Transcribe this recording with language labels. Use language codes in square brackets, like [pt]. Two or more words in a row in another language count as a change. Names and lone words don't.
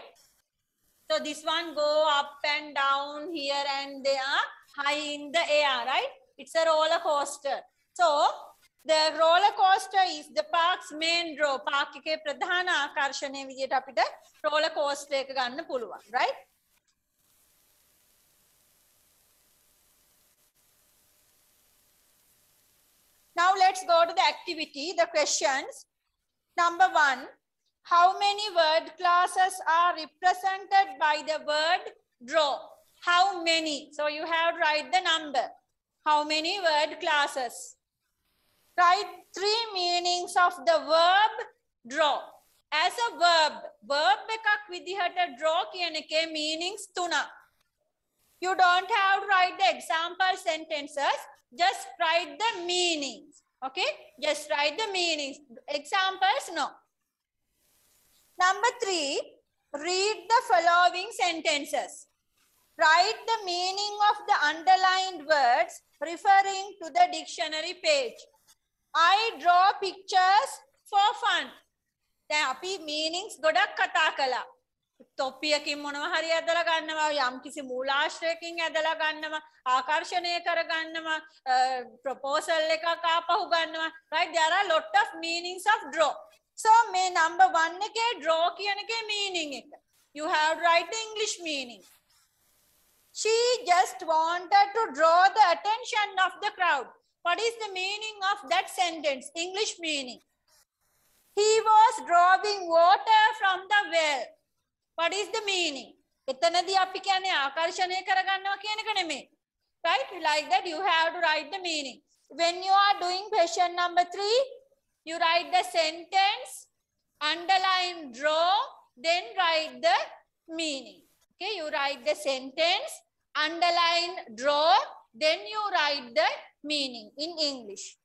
[en] So this one go up and down here, and they are high in the air, right? It's a roller coaster. So the roller coaster is the park's main draw. [si] Park කේ ප්‍රධාන ආකර්ෂණේ විදියට අපිට [en] roller coaster [si] එක ගන්න පුළුවන්, [en] right? Now let's go to the activity, the questions. Number 1, how many word classes are represented by the word draw? How many? So you have to write the number. How many word classes? Write 3 meanings of the verb draw. As a verb [si] එකක් විදිහට [en] draw [si] කියන එකේ [en] meanings 3. You don't have to write the example sentences. Just write the meanings. Okay? Just write the meanings. Examples, no. Number 3, read the following sentences. Write the meaning of the underlined words referring to the dictionary page. I draw pictures for fun. [si] දැන් අපි meanings ගොඩක් කතා කළා. තොප්පියකින් මොනවා හරි ඇදලා ගන්නවා, යම් කිසි මූලාශ්‍රයකින් ඇදලා ගන්නවා, ආකර්ෂණය කර ගන්නවා, proposal එකක් ආපහු ගන්නවා, [en] right? There are lot of meanings of draw. [si] So මේ number 1 එකේ draw කියන එකේ meaning එක. [en] You have to write the English meaning. She just wanted to draw the attention of the crowd. What is the meaning of that sentence? English meaning. He was drawing water from the well. What is the meaning? [si] එතනදී අපි කියන්නේ ආකර්ෂණය කරගන්නවා කියන එක නෙමෙයි. [en] Right? Like that you have to write the meaning. When you are doing question number 3, you write the sentence, underline draw, then write the meaning. Okay, you write the sentence, underline draw, then you write the meaning in English.